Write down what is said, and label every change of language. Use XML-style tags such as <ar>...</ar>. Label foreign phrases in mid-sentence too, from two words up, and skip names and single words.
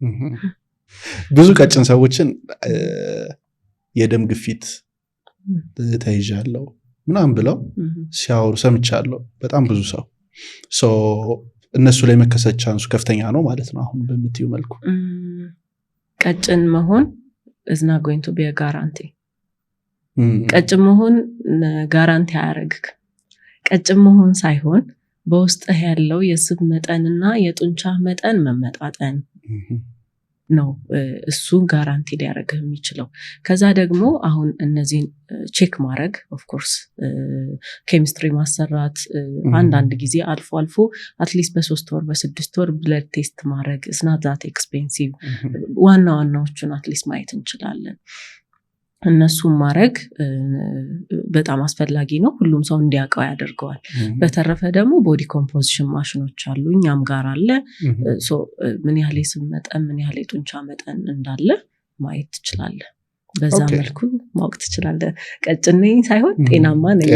<am>ብዙ ቀጭን ሰዎችን የደም ግፊት ተይዣለሁ ምናምን ብለው ሲያወሩ ሰምቻለሁ በጣም ብዙ ሰው እነሱ ላይ መከሰት ቻንሱ ከፍተኛ ነው ማለት ነው አሁን በምትዩ መልኩ ቀጭን መሆን</am> <en>is not going to be a guarantee</en> <am>ቀጭን መሆን ጋራንቲ አያረግክ ቀጭን መሆን ሳይሆን በውስጥ ያለው የስብ መጠንና የጡንቻ መጠን መመጣጠን ነው እሱ ጋራንቲ ሊያረግህ የሚችለው ከዛ ደግሞ አሁን እነዚህን ቼክ ማድረግ</am> <en>of course</en> <am>ኬሚስትሪ ማሰራት አንዳንድ ጊዜ አልፎ አትሊስት በ3 ወር በ6 ወር</am> <en>blood test</en> <am>ማድረግ</am> <en>is not that expensive</en> <am>ዋናዎቹን አትሊስት ማየት እንችላለን እነሱን ማድረግ በጣም አስፈላጊ ነው ሁሉም ሰው እንዲያውቀው ያደርገዋል በተረፈ ደግሞ</am> <en>body composition</en> <am>ማሽኖች አሉ እኛም ጋር አለ ሶ ምን ያህል የስብ መጠን ምን ያህል የጡንቻ መጠን እንዳለ ማየት ትችላለህ በዛ መልኩ ማወቅ ትችላለህ ቀጭን ነኝ ሳይሆን ጤናማ ነኝ</am>